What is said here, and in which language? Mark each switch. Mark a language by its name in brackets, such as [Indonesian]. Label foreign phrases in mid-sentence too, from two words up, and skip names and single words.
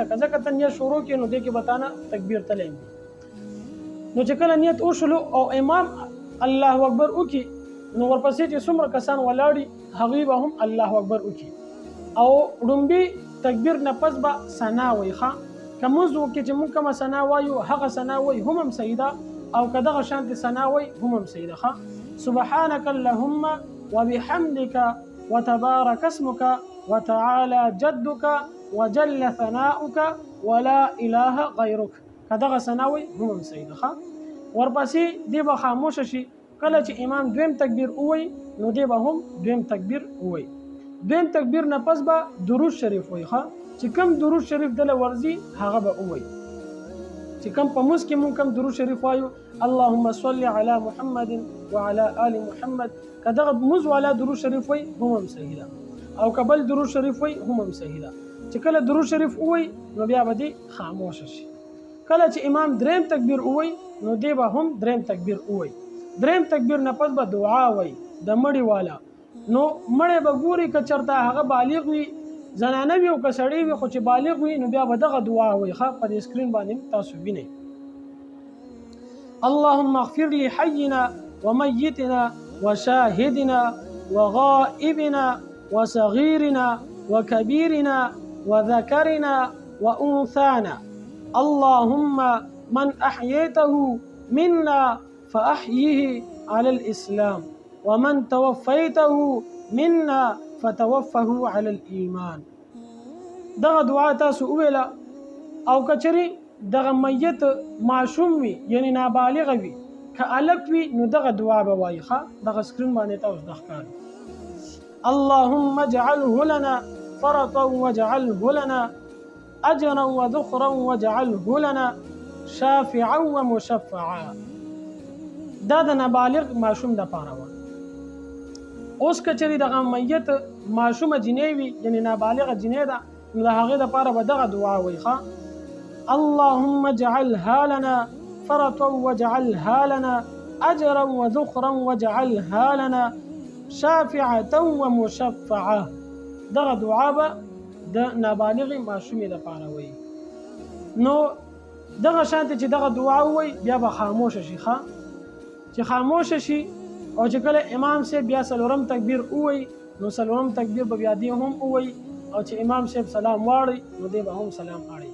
[Pashto] که ځکه ته نیت شروع کړې نو دې کې به تا نه تکبیر تللی وي. نو چې کله نیت وشلو او امام [Arabic] الله اکبر [Pashto] وکړي نو ورپسې چې څومره کسان ولاړي هغوی به هم [Arabic] الله اکبر [Pashto] وکړي او ړومبي تکبیر نه پس به ثنا وایي. ښه که مونځ وکړي چې مونږ کومه ثنا وایو هغه ثنا وایي هم صحیح ده او که دغه شانتې ثنا وایي هم صحیح ده. [Arabic] ښه سبحانك اللهم وبحمدك وتبارك اسمك وتعالى جدك وجل ثناؤك ولا اله غيرك [Pashto] که دغه ثنا وایي هم صحیح ده. ښه ورپسې دی به خاموشه شي. کله چې امام دویم تکبیر ووایي نو دی به هم دویم تکبیر ووایي. دویم تکبیر نه پس به درود شریف وایي. ښه چې کوم درود شریف دله ورځي هغه به ووایي. چې کوم په موږ کې مونږ کوم درود شریف وایو [Arabic] اللهم صل علی محمد وعلى آل محمد [Pashto] که دغه موږ والا درود شریف وایي هم صحیح ده او که بل درود شریف وایي هم صحیح ده. چې کله درود شریف ووایي نو بیا به دی خاموشه شي. کله چې امام دریم تکبیر ووایي نو دی به هم دریم تکبیر ووایي. دریم تکبیر نه پس به دعا وایي د مړي والا. نو مړی به ګوري که چېرته هغه بالغ وي زنانه وي او که سړی وي خو چې بالغ وي نو بیا به دغه دعا وایي. ښه په دې سکرین باندې تاسو وینئ [Arabic] اللهم اغفر لحينا وميتنا وشاهدنا وغائبنا وصغيرنا وكبيرنا وذكرنا وأنثانا اللهم من أحييته منا فأحيه على الإسلام ومن توفيته منا فتوفه على الإيمان. [Pashto] دغه دعا تاسو وویله او کچری دغه میت معصوم وي یعنی نابالغ وي که الک وي نو دغه دعا به وایي. ښه دغه سکرین باندې تاسو د ښکاري [Arabic] اللهم اجعله لنا فرطا واجعله لنا اجرا وذخرا واجعله لنا شافعا ومشفعا. [Pashto] دا د نابالغ معصوم دپاره وه. اوس که چېرې دغه میت معصومه جنۍ وي یعنې نابالغه جنۍ ده نو د هغې دپاره به دغه دعا وایي. [Arabic] ښه اللهم اجعلها لنا فرطا واجعلها لنا اجرا وذخرا واجعلها لنا شافعة ومشفعة. [Pashto] دغه دعا به د نابالغې معصومې دپاره وایي. نو دغه شانتې چې دغه دعا ووایي بیا به خاموشه شي. ښه چې خاموشه شي او چې کله امام صاحب بیا څلورم تکبیر ووایي نو څلورم تکبیر به بیا دی هم ووایي او چې امام صاحب سلام واړی نو دی به هم سلام اړوي.